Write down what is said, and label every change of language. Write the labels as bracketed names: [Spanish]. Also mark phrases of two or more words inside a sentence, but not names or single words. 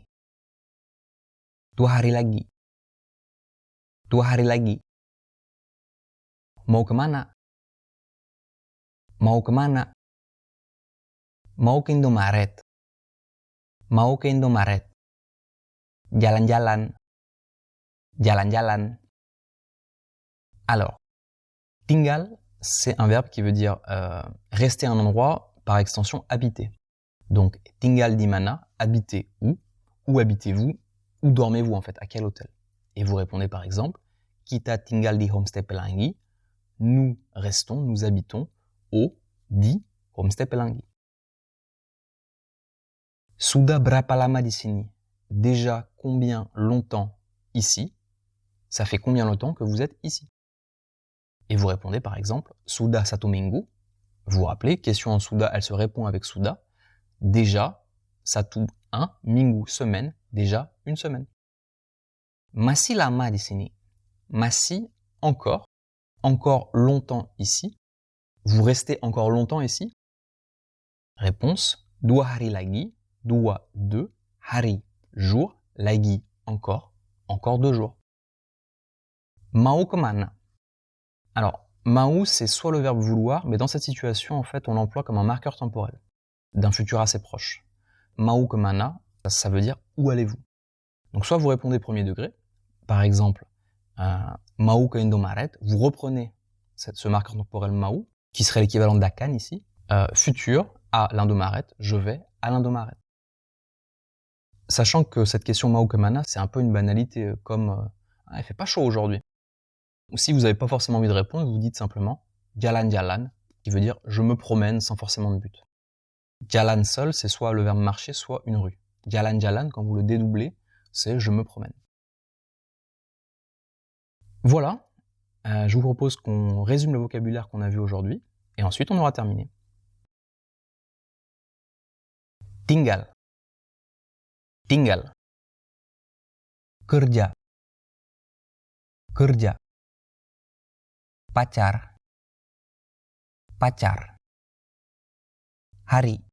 [Indonesian] 2 hari lagi. 2 hari lagi. Mau kemana? Mau kemana? Mau ke Indomaret. Mau ke Indomaret. Jalan-jalan. Jalan-jalan. [French] Alors, tinggal, c'est un verbe qui veut dire rester à un endroit, par extension habiter. Donc, [Indonesian] tinggal di mana, [French] habiter où habitez-vous, où dormez-vous en fait, à quel hôtel? Et vous répondez par exemple, [Indonesian] kita tinggal di Homestay Pelangi, [French] nous restons, nous habitons di Homestay Pelangi. [Indonesian] Sudah berapa lama di sini? [French] Déjà combien longtemps ici? Ça fait combien longtemps que vous êtes ici? Et vous répondez par exemple, [Indonesian] sudah 1 minggu. [French] Vous vous rappelez, question en sudah, elle se répond avec sudah. Déjà, 1 minggu, semaine, déjà une semaine. [Indonesian] Masih lama di sini. Masih, [French] encore longtemps ici. Vous restez encore longtemps ici? Réponse, 2 hari lagi, 2 hari, jour, lagi, encore 2 jours. [Indonesian] Mau kemana? [French] Alors, mau, c'est soit le verbe vouloir, mais dans cette situation, en fait, on l'emploie comme un marqueur temporel d'un futur assez proche. [Indonesian] Mau kemana, [French] ça veut dire où allez-vous? Donc, soit vous répondez premier degré, par exemple, [Indonesian] mau ke Indomaret, [French] vous reprenez ce marqueur temporel mau, qui serait l'équivalent d'Akan ici, futur, à l'Indomaret, je vais à l'Indomaret. Sachant que cette question [Indonesian] mau kemana, [French] c'est un peu une banalité, comme il fait pas chaud aujourd'hui. Ou si vous n'avez pas forcément envie de répondre, vous dites simplement jalan-jalan, qui veut dire je me promène sans forcément de but. Jalan seul, c'est soit le verbe marcher, soit une rue. [Indonesian] Jalan-jalan, [French] quand vous le dédoublez, c'est je me promène. Voilà, je vous propose qu'on résume le vocabulaire qu'on a vu aujourd'hui, et ensuite on aura terminé. [Indonesian] Tinggal. Tinggal. Kerja. Kerja. Pacar. Pacar. Hari.